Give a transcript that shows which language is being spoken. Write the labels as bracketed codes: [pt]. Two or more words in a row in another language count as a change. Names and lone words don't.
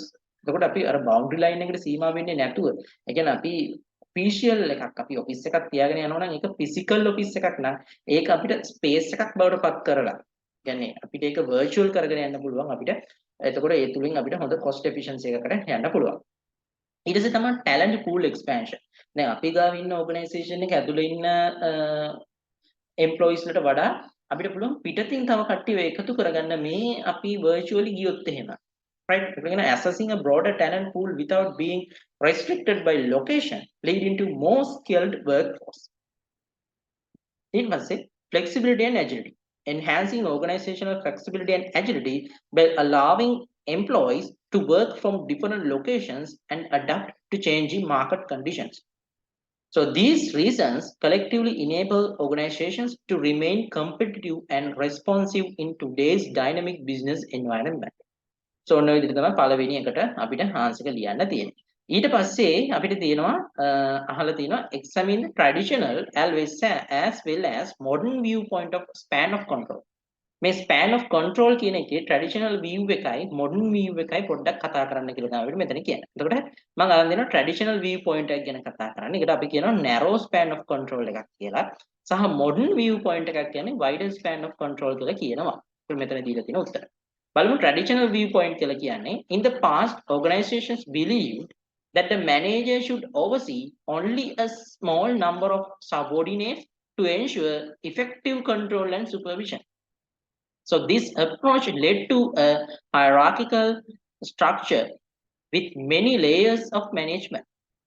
[si] එතකොට අපි අර [en] boundary line [si] එකට සීමා වෙන්නේ නැතුව, ඒ කියන්නේ අපි official එකක් අපි office එකක් තියාගෙන යනවා නම් ඒක physical office එකක් නම් ඒක අපිට space එකක් බවට පත් කරලා. කියන්නේ අපිට ඒක virtual කරගෙන යන්න පුළුවන් අපිට. එතකොට ඒ තුලින් අපිට හොඳ [en] cost efficiency [si] එකකට යන්න පුළුවන්. ඊට පස්සේ තමයි [en] talent pool expansion. [si] දැන් අපි ගාව ඉන්න organisation එක ඇතුළේ ඉන්න employees වලට වඩා අපිට පුළුවන් පිටතින් තව කට්ටියව එකතු කරගන්න මේ අපි virtually ගියොත් එහෙම. [en] Right? We're assessing a broader talent pool without being restricted by location, leading to more skilled workforce. It must say flexibility and agility. Enhancing organizational flexibility and agility by allowing employees to work from different locations and adapt to changing market conditions. So these reasons collectively enable organizations to remain competitive and responsive in today's dynamic business environment. [si] So ඔන්න ඔය විදිහට තමයි පළවෙනි එකට අපිට ආන්සර් එක ලියන්න තියෙන්නේ. ඊට පස්සේ අපිට තියෙනවා අහලා තියෙනවා [en] examine the traditional as well as modern viewpoint of span of control. [si] මේ [en] span of control [si] කියන එකේ [en] traditional view [si] එකයි [en] modern view [si] එකයි පොඩ්ඩක් කතා කරන්න කියලා තමයි අපිට මෙතන කියන්නේ. එතකොට මම අරන් දෙනවා [en] traditional viewpoint [si] එක ගැන කතා කරන්න. ඒකට අපි කියනවා [en] narrow span of control [si] එකක් කියලා. සහ [en] modern viewpoint [si] එකක් කියන්නේ [en] wider span of control [si] කියලා කියනවා. ඒක මෙතන දීලා තියෙන උත්තර. [en] බලමු traditional viewpoint [si] කියලා කියන්නේ [en] in the past organizations believed that the manager should oversee only a small number of subordinates to ensure effective control and supervision. So this approach led to a hierarchical structure with many layers of management.